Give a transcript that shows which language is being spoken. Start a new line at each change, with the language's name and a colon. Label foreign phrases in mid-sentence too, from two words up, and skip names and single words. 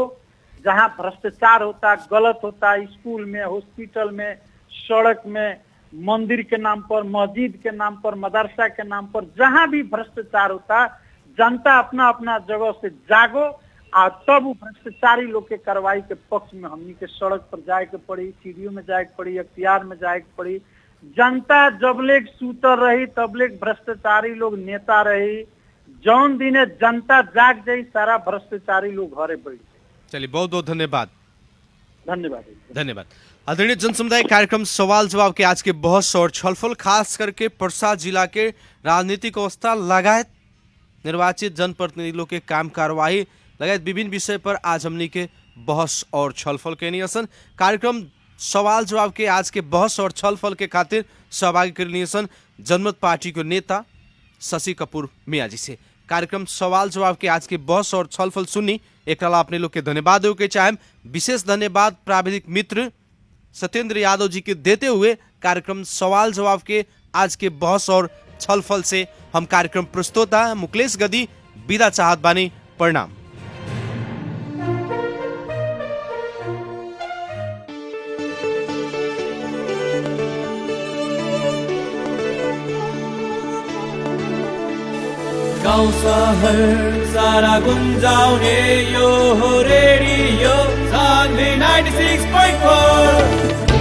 Bhojpuri: जहाँ भ्रष्टाचार होता गलत होता स्कूल में हॉस्पिटल में सड़क में मंदिर के नाम पर मस्जिद के नाम पर मदरसा के नाम पर जहाँ भी भ्रष्टाचार होता जनता अपना अपना जगह से जागो और तब वो भ्रष्टाचारी लोग के कार्रवाई के पक्ष में हमनी के सड़क पर जाए के पड़ी, सीडीओ में जाए के पड़ी, अख्तियार में जाए के पड़ी। जनता जब लेग सूतर रही तब लेग भ्रष्टाचारी लोग नेता रही। जौन दिने जनता जाग जाई सारा भ्रष्टाचारी लोग घरे बैठ। चलिए बहुत बहुत धन्यवाद। धन्यवाद। आदरणीय जनसमुदाय, कार्यक्रम सवाल जवाब के आज के बहस और छलफल खास करके पर्सा जिला के राजनीतिक अवस्था लगायत निर्वाचित जनप्रतिनिधि के काम कार्यवाही लगायत विभिन्न विषय पर आज हमनी के बहस और छलफल के नियसन। कार्यक्रम सवाल जवाब के आज के बहस और छलफल के खातिर सहभागी कर नियसन जनमत पार्टी को नेता शशि कपूर मियाँ जी से। कार्यक्रम सवाल जवाब के आज के बहस और छलफल सुनी एक अपने लोग के धन्यवाद देवे के चाहे। विशेष धन्यवाद प्राविधिक मित्र सत्येंद्र यादव जी के देते हुए कार्यक्रम सवाल जवाब के आज के बहस और छलफल से हम कार्यक्रम प्रस्तोता मुकेश गदी विदा चाहत बानी। प्रणाम।
Nepali: गाउँ सहर सारा गुन्जाउने यो हो रेडियो सान्वी 96.4।